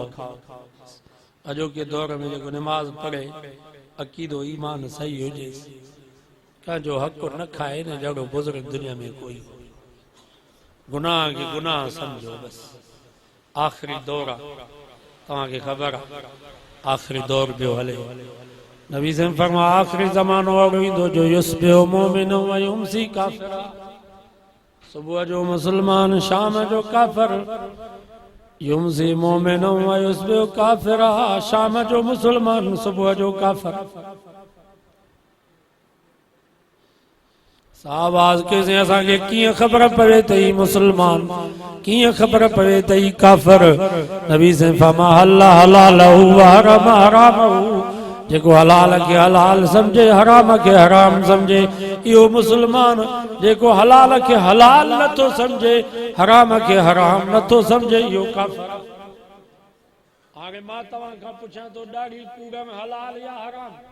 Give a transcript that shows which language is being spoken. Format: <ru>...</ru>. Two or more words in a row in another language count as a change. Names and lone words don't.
<sd>अॼोके दौर में जेको निमाज़ पढ़े, अक़ीदो ईमान सही हुजेसि, कंहिंजो हक़ न खाए, न जहिड़ो बुज़ुर्ग दुनिया में कोई। गुनाह खे गुनाह सम्झो, बसि आख़िरी दौर आहे, तव्हांखे ख़बर आहे आख़िरी दौर पियो हले। नबी साईं फरमाया आख़िरी ज़मानो अहिड़ो ईंदो जो</sd> <ar>يصبح مؤمنا و يمسي كافرا,</ar> <sd>सुबुह जो मुस्लमान, शाम जो काफ़िर,</sd> <ar>يمسي مؤمنا و يصبح كافرا,</ar> <sd>शाम जो मुस्लमान, सुबुह जो काफ़िर। आवाज़ के से असांखे कीअं ख़बर पवे त ही मुस्लमान, कीअं ख़बर पवे त ही काफ़िर? नबी से फरमा</sd> <ar>حلال حلاله و حرام حرامه,</ar> <sd>जेको हलाल खे हलाल समझे, हराम खे हराम समझे, इहो मुस्लमान। जेको हलाल खे हलाल नथो समझे, हराम खे हराम नथो समझे, इहो काफ़िर। हाणे मां तव्हां खां पुछां थो, ॾाढ़ी कूड़म हलाल या हराम?</sd>